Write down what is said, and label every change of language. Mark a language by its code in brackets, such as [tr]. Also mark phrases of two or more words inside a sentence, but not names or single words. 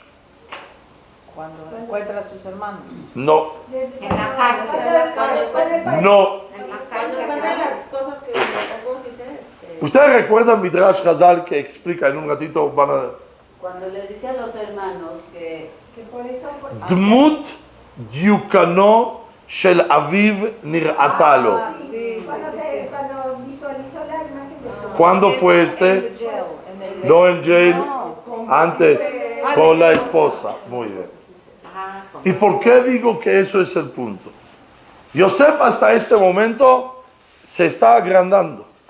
[es] Cuando encuentra a sus hermanos. No, En la cárcel. no. Cuando encuentran las cosas que, ¿cómo se dice? ¿Ustedes recuerdan Midrash Hazal que explica en un ratito? Van a... Cuando les dice a los hermanos que por eso, [he] דמות דיוקנו של אביו נראתה לו. [es] Ah, sí, sí, sí, sí. cuando visualizó la imagen de ¿Cuándo fue este? En el jail, en el- No en jail, No, antes, con la esposa. Muy bien. ¿Y por qué digo que eso es el punto? Yosef hasta este momento se está agrandando.